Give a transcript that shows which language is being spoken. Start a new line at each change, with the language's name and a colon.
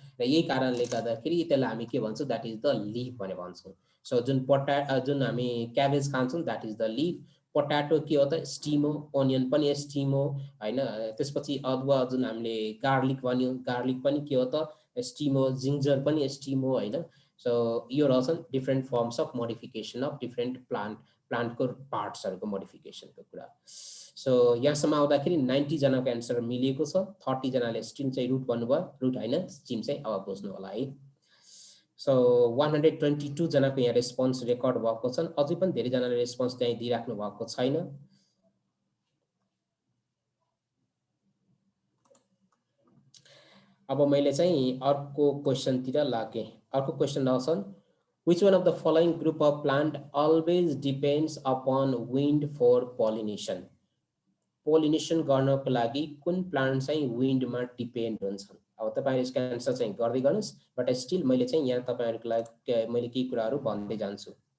Nepali: र यही कारणले गर्दाखेरि त्यसलाई हामी के भन्छौँ,
English: that is the leaf
Nepali: भनेर भन्छौँ। सो जुन हामी क्याबेज खान्छौँ
English: That is the leaf.
Nepali: Potato के हो त स्टिम हो, ओनियन पनि स्टिम हो हैन। त्यसपछि अदुवा जुन हामीले गार्लिक भन्यो, गार्लिक पनि के हो त स्टिम हो, जिन्जर पनि स्टिम हो हैन। सो यो रहेछन्
English: different forms of modification of different
Nepali: प्लान्टको पार्ट्सहरूको मोडिफिकेसनको कुरा। सो यहाँसम्म आउँदाखेरि 90 जनाको एन्सर मिलिएको छ। 30 जनाले स्टिम चाहिँ रुट भन्नुभयो, रुट हैन स्टिम चाहिँ अब बुझ्नु होला है। सो 122 जनाको यहाँ रेस्पोन्स रेकर्ड भएको छन्। अझै पनि धेरै जनाले रेस्पोन्स त्यही दिइराख्नु भएको छैन। अब मैले चाहिँ अर्को क्वेशनतिर लागेँ। अर्को क्वेशन रहेछन्,
English: which one of the following group of plant always depends upon wind for pollination?
Nepali: Pollination गर्नको लागि कुन प्लान्ट चाहिँ विन्डमा डिपेन्ड हुन्छन्? अब तपाईहरु यसको एन्सर चाहिँ गर्दै गर्नुस्, बट स्टिल मैले चाहिँ यहाँ तपाईहरुको लागि मैले केही कुराहरु भन्दै जान्छु।